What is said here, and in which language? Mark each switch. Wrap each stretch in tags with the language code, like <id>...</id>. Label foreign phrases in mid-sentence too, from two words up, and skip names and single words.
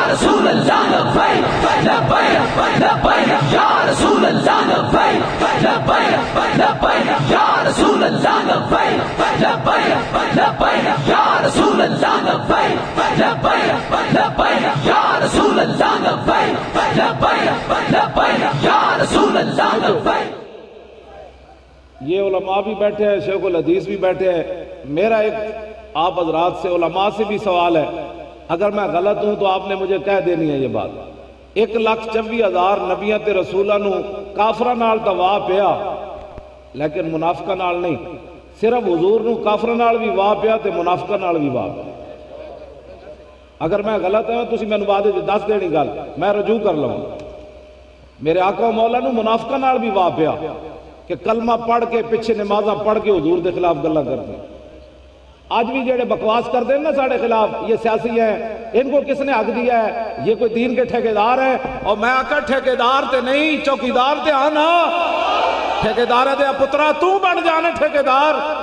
<ar>رسول اللہ لبیک لبیک لبیک یا رسول اللہ لبیک لبیک لبیک یا رسول اللہ لبیک لبیک لبیک یا رسول اللہ لبیک لبیک لبیک یا رسول اللہ لبیک لبیک لبیک یا رسول اللہ لبیک.</ar> <ur>یہ علماء بھی بیٹھے ہیں، شیخ الحدیث بھی بیٹھے ہیں. میرا ایک آپ حضرات سے، علماء سے بھی سوال ہے، اگر میں غلط ہوں تو آپ نے مجھے کہہ دینی ہے یہ بات.</ur> <pa>1,24,000 نبیاں تے رسولاں نو کافراں نال تا واہ پیا لیکن منافقاں نال نہیں. صرف حضور نو کافراں نال بھی واہ پیا تے منافقاں نال بھی واہ پیا.</pa> <ur>اگر میں غلط ہوں</ur> <pa>تسی مینوں بعد وچ دس دینی گل، میں رجوع کر لواں. میرے آقا و مولا نو منافقاں نال بھی واہ پیا کہ کلمہ پڑھ کے پیچھے نمازاں پڑھ کے حضور دے خلاف گلاں کرتے ہیں.</pa> <ur>آج بھی جڑے بکواس کرتے ہیں نا</ur> <pa>ساڑھے خلاف،</pa> <ur>یہ سیاسی ہیں، ان کو کس نے حق دیا ہے؟ یہ کوئی دین کے ٹھیکیدار ہیں. اور میں آقا</ur> <pa>ٹھیکیدار تے نہیں، چوکیدار تے آنا. ٹھیکیدار دے پترا تو بن جانے ٹھیکیدار.</pa>